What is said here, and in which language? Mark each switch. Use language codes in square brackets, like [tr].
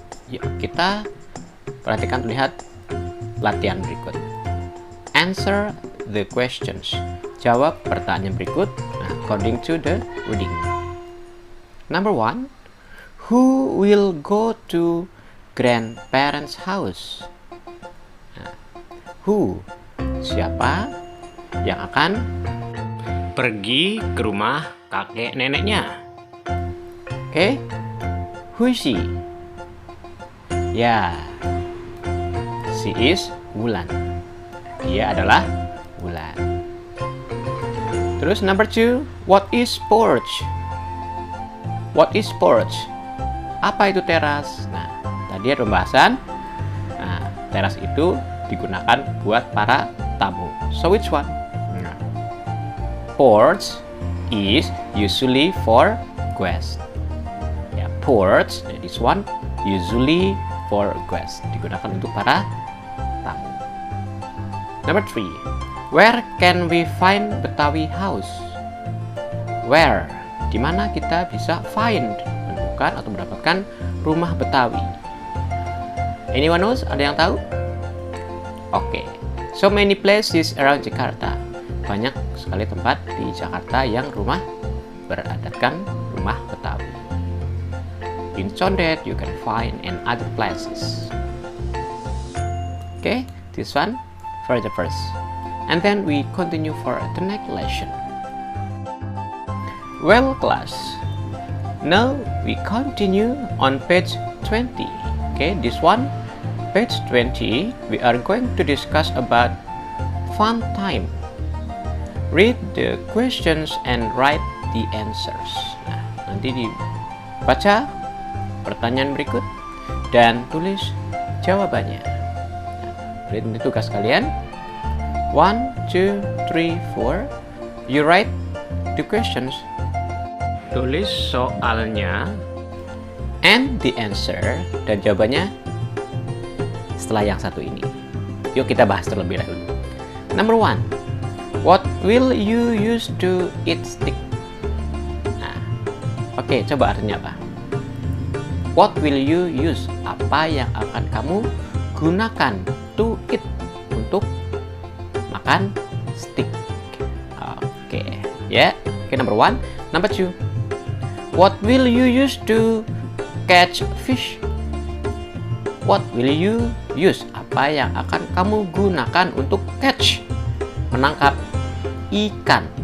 [id] Yuk, kita perhatikan, lihat latihan berikut. [en] Answer the questions. [id] Jawab pertanyaan berikut [en] according to the reading. Number 1. Who will go to grandparents' house? Who? [id] Siapa yang akan pergi ke rumah kakek neneknya? [en] Okay? Who is she? Ya, she is Wulan. [id] Dia adalah Wulan. Terus [en] number 2, what is porch? What is porch? [id] Apa itu teras? Nah, tadi ada pembahasan. Nah, teras itu digunakan buat para tamu. [en] So which one? Nah, porch is usually for guests. Ya, porch, this one usually for guests. [id] Digunakan untuk para tamu. [en] Number 3. Where can we find Betawi house? Where? [id] Di mana kita bisa [en] find, [id] menemukan atau mendapatkan rumah Betawi? [en] Anyone knows? [id] Ada yang tahu? Oke. [en] So many places around Jakarta. [id] Banyak sekali tempat di Jakarta yang rumah beradatkan rumah Betawi. [en] In Condet you can find in other places. Okay, this one for the first. And then we continue for the next lesson. Well, class, now we continue on page 20. Okay, this one, page 20, we are going to discuss about fun time. Read the questions and write the answers. [id] Nah, nanti dibaca pertanyaan berikut dan tulis jawabannya. Nah, read ini tugas kalian. 1, 2, 3, 4. [en] You write the questions. [id] Tulis soalnya [en] and the answer, [id] dan jawabannya setelah yang satu ini. Yuk kita bahas terlebih dahulu. [en] Number 1. What will you use to eat stick? [id] Nah, oke, coba artinya apa? [en] What will you use? [id] Apa yang akan kamu gunakan [en] to eat, [id] untuk makan stick? [en] Oke, ya. Oke, number 1. Number 2. What will you use to catch fish? What will you use? [id] Apa yang akan kamu gunakan untuk [en] catch, [id] menangkap ikan?